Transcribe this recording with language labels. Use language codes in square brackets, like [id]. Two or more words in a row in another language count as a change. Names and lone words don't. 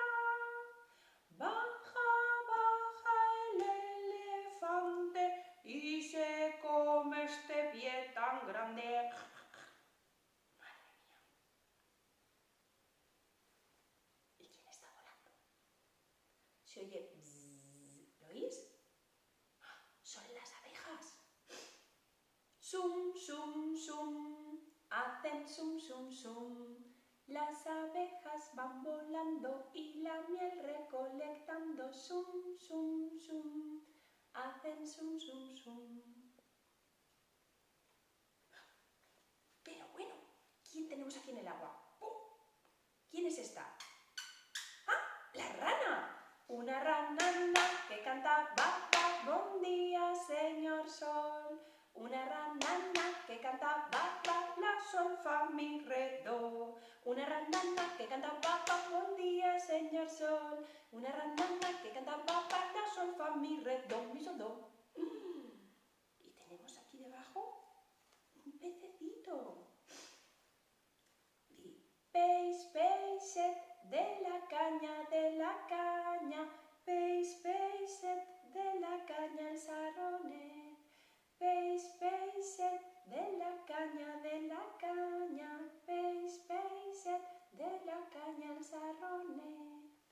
[es] Baja, baja el elefante y se come este pie tan grande. Madre mía. ¿Y quién está volando? Se oye bzzz, ¿lo oís? Son las abejas. Sum, sum, sum, hacen sum, sum, sum. Las abejas van volando y la miel recolectando. Sum, sum, sum, hacen sum, sum, sum. Pero bueno, ¿quién tenemos aquí en el agua? ¿Quién es esta? ¡Ah! ¡La rana! Una ranana que canta ba, ba, buen día, señor sol. Una ranana que canta ba, ba, la, sol, fa, mi, re, do. Una ranana que canta ba, ba, buen día, señor sol. Una ranana que canta ba, ba, la, sol, fa, mi, re, do, mi, sol, do. Y tenemos aquí debajo un pececito. [ca] Peix, peixet, de la caña, peix, peixet, de la caña el sarronet. Peix, peixet, de la caña, peix, peixet, de la caña el sarronet.